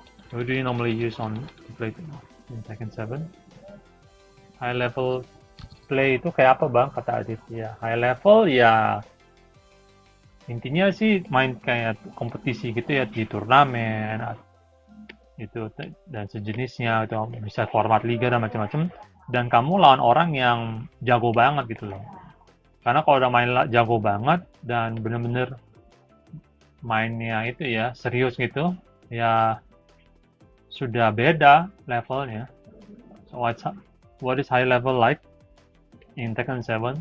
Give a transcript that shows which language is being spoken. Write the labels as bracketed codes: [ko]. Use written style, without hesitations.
[en] Who do you normally use on play in Tekken 7? [id] High level play itu kayak apa bang, kata Aditya? High level ya intinya sih main kayak kompetisi gitu ya, di turnamen itu dan sejenisnya, itu bisa format liga dan macam-macam, dan kamu lawan orang yang jago banget gitu loh. Karena kalau udah main jago banget dan bener-bener mainnya itu ya serius gitu ya, sudah beda levelnya. [en] So what is high level like in Tekken 7?